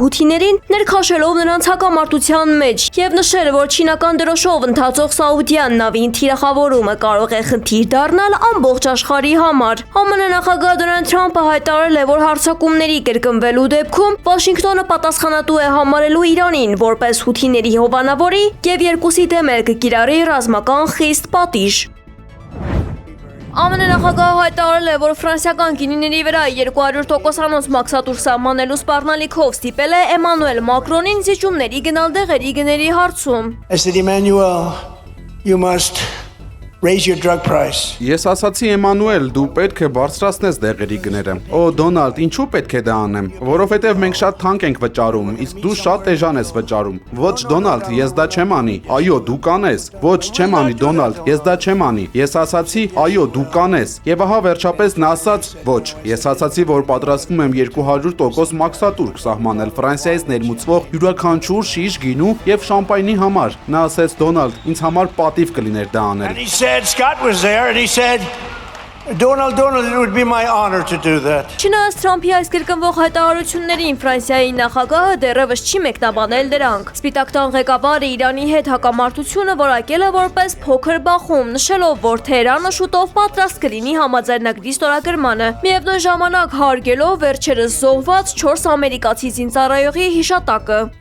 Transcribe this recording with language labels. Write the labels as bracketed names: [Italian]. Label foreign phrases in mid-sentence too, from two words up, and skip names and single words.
[Armenian] հութիներին, ներքաշելով նրանց հակամարտության մեջ, եւ նշել, որ չինական դրոշով ընթացող Սաուդյան նավին թիրախավորումը կարող է խնդիր դառնալ ամբողջ աշխարհի համար։ ԱՄՆ նախագահ Դոնալդ Թրամփը հայտարարել է, որ հարձակումների կրկնվելու դեպքում Վաշինգտոնը պատասխանատու է համարելու Իրանին որպես հութիների հովանավորի եւ երկուսի դեմ կիրառի ռազմական խիստ պատիժ։ ԱՄՆ նախագահը հայտարարել է, որ ֆրանսիական գինիների վրա 200%-անոց մաքսատուր սահմանելու սպառնալիքով ստիպել է Էմանուել Մակրոնին զիջումների գնալ դեղերի գների հարցում։ [English] I said, Emmanuel, you must raise your drug price. [Armenian] Ես ասացի Էմանուել, դու պետք է բարձրացնես դեղերի գները։ Օ Դոնալդ, ինչու պետք է դա անեմ։ Որովհետև մենք շատ թանկ ենք վճարում, իսկ դու շատ էժան ես վճարում։ Ոչ Դոնալդ, ես դա չեմ անի։ Այո, դու կանես։ Ոչ, չեմ անի Դոնալդ, ես դա չեմ անի։ Ես ասացի, այո, դու կանես։ Եվ ահա վերջապես նա ասաց, ոչ, ես ասացի, որ պատրաստվում եմ 200% մաքսատուր սահմանել Ֆրանսիայից ներմուծվող յուրաքանչյուր շիշ գինու եւ շամպայնի համար։ Նա ասեց Դոնալդ, ինձ համար պատիվ կլիներ դա անել։ [English] Scott was there and he said, Donald, it would be my honor to do that. [Armenian] Չնայած Թրամփի այս կրկնվող հայտարարություններին Ֆրանսիայի նախագահը դեռևս չի մեկնաբանել դրանք։ Սպիտակ տան ղեկավարը Իրանի հետ հակամարտությունը որակել է որպես փոքր բախում, նշելով, որ Թեհրանը շուտով պատրաստ կլինի համաձայնագրի ստորագրմանը։ Միևնույն ժամանակ հարգելով վերջերս զոհված 4 ամերիկացի զինծառայողի հիշատակը։